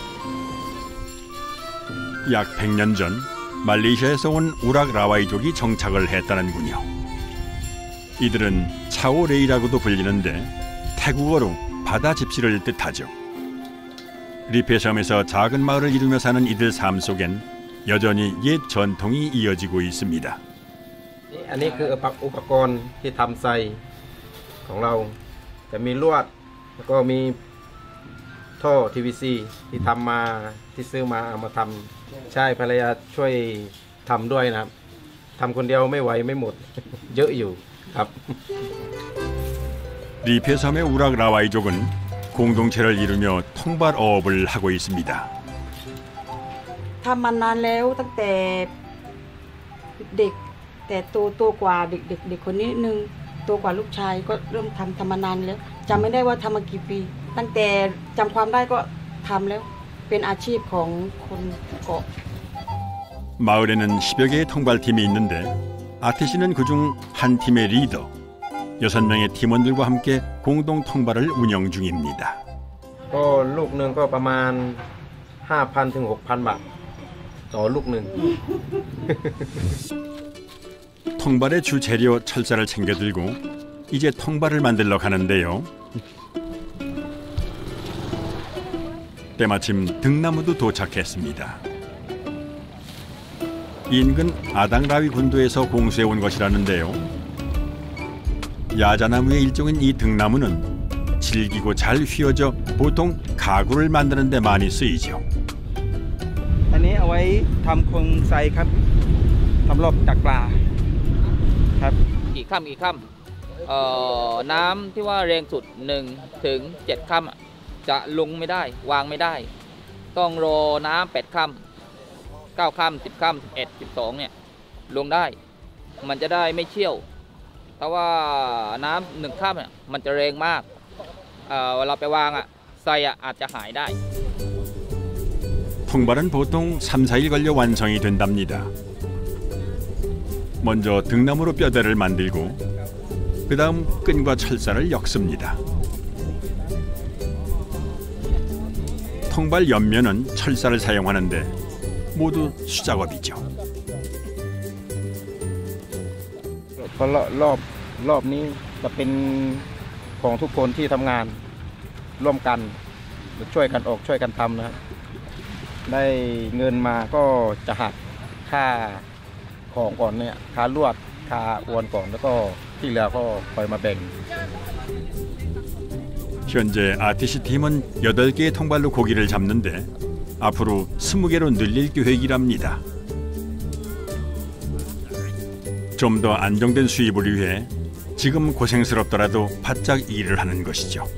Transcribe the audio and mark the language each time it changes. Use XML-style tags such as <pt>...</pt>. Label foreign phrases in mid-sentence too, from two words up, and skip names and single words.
<ko>약 100년 전 말레이시아에서 온 우락 라와이족이 정착을 했다는군요. 이들은 차오레이라고도 불리는데 태국어로 바다 집시를 뜻하죠. 리페 섬에서 작은 마을을 이루며 사는 이들 삶 속엔 여전히 옛 전통이 이어지고 있습니다.</ko> <th>อันนี้คืออุปกรณ์ที่ทำไซของเราจะมีลวดแล้วก็มีท่อ TVC ที่ทำมาที่ซื้อมาเอามาทำใช่ภรรยาช่วยทำด้วยนะครับทำคนเดียวไม่ไหวไม่หมด เยอะอยู่ครับ</th> <ko>리페 섬의 우락 라와이족은 공동체를 이루며 통발 어업을 하고 있습니다.</ko> <th>ทำมานานแล้วตั้งแต่เด็กแต่โตกว่าเด็กคนนี้นึงโตกว่าลูกชายก็เริ่มทำมานานแล้วจำไม่ได้ว่าทำมากี่ปีตั้งแต่จำความได้ก็ทำแล้วเป็นอาชีพของคนเกาะ</th> <ko>마을에는 10여 개의 통발팀이 있는데 아티 씨는 그중 한 팀의 리더 6명의 팀원들과 함께 공동 통발을 운영 중입니다.</ko> <th>ก็ลูกหนึ่งก็ประมาณ 5,000 ถึง 6,000 บาทต่อลูกหนึ่ง</th> <ko>통발의 주 재료 철사를 챙겨 들고 이제 통발을 만들러 가는데요. 때마침 등나무도 도착했습니다. 인근 아당라위 군도에서 공수해 온 것이라는데요. 야자나무의 일종인 이 등나무는 질기고 잘 휘어져 보통 가구를 만드는 데 많이 쓰이죠.</ko> <th>อันนี้เอาไว้ทำโครงไซครับทำรอบดักปลาครับ กี่ค่ำน้ำที่ว่าแรงสุด1 ถึง 7 ค่ำจะลงไม่ได้วางไม่ได้ต้องรอน้ำ8 ค่ำ 9 ค่ำ 10 ค่ำ 11 12เนี่ยลงได้มันจะได้ไม่เชี่ยวแต่ว่าน้ำ1 ค่ำเนี่ยมันจะแรงมากเวลาไปวางไซอาจจะหายได้</th> <ko>통발은 보통 3-4일 걸려 완성이 된답니다. 먼저 등나무로 뼈대를 만들고 그 다음 끈과 철사를 엮습니다. 통발 옆면은 철사를 사용하는데 모두 수작업이죠.</ko> <th>เพราะรอบนี้จะเป็นของทุกคนที่ทำงานร่วมกันช่วยกันออกช่วยกันทำนะครับได้เงินมาก็จะหักค่าของก่อนเนี่ยค่าลวดค่าอวนก่อนแล้วก็ที่เหลือก็คอยมาแบ่ง</th> <ko>현재 아티시 팀은 8개의 통발로 고기를 잡는데 앞으로 20개로 늘릴 계획이랍니다. 좀 더 안정된 수입을 위해 지금 고생스럽더라도 바짝 일을 하는 것이죠.</ko>